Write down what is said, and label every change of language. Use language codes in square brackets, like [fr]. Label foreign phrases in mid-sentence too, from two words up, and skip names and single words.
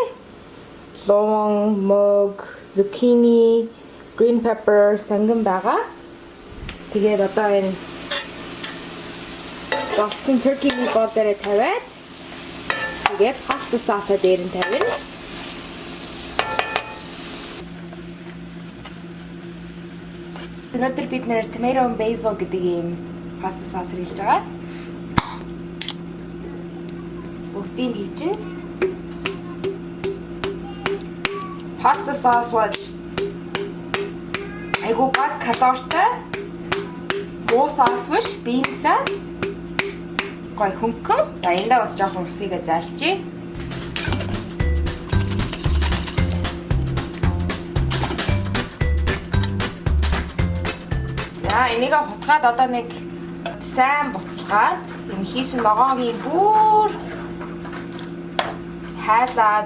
[mn] Луун, мөг, [en] zucchini, green pepper, [mn] санган байгаа. Тэгээд одоо энэ болцсон [en] turkey meatball [mn] дээр тавиад тэгээд [en] pasta sauce [mn] дээр нь тавина. Өнөөдөр бид нэр [en] tomato and basil [mn] гэдэг ийм [en] pasta sauce [mn] хэрэглэж байгаа. Бүгдийг хийчихэ. [en] Pasta sauce [mn] бол айгуу баг калоритой. Муу sauce биш, бинсаа. Гой хөнгөн. Баяндаа бас жоохон усыг зайлчээ. За энийг хутгаад одоо нэг сайн буцалгаад энэ хийсэн ногоогийн бүр хайлаад